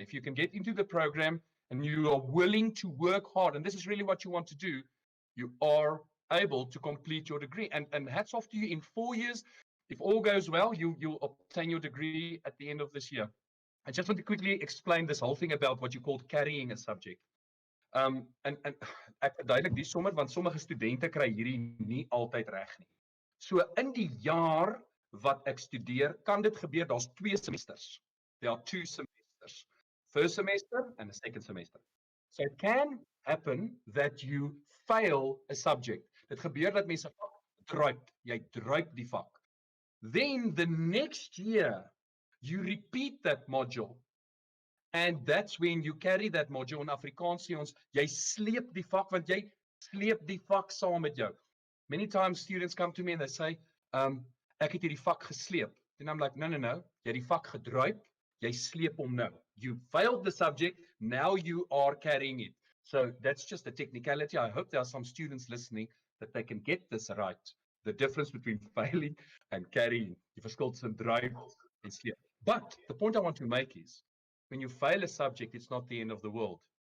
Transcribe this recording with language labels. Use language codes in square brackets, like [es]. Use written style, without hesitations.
[en] If you can get into the program and you are willing to work hard, and this is really what you want to do, you are able to complete your degree. And hats off to you. In 4 years, if all goes well, you'll obtain your degree at the end of this year. I just want to quickly explain this whole thing about what you called carrying a subject. [af] En ek verduidelik die sommer want sommige studente kry hierdie nie altyd reg nie. So in die jaar wat ek studeer, kan dit gebeur daar's 2 semesters. [en] There are 2 semesters. First semester and a second semester. So it can happen that you fail a subject. [af] Dit gebeur dat mense druip, jy druip die vak. [en] Then the next year you repeat that module. And that's when you carry that module in Afrikaans [af] sê ons, jy sleep die vak want jy sleep die vak saam met jou. [en] Many times students come to me and they say, [af] ek het hierdie vak gesleep. [en] And I'm like, no, [af] jy het die vak gedruip, jy sleep hom nou. [en] You failed the subject, now you are carrying it. So that's just a technicality. I hope there are some students listening that they can get this right. The difference between failing and carrying. [af] Die verskil tussen druip en sleep. [en] But the point I want to make is, when you fail a subject, it's not the end of the world.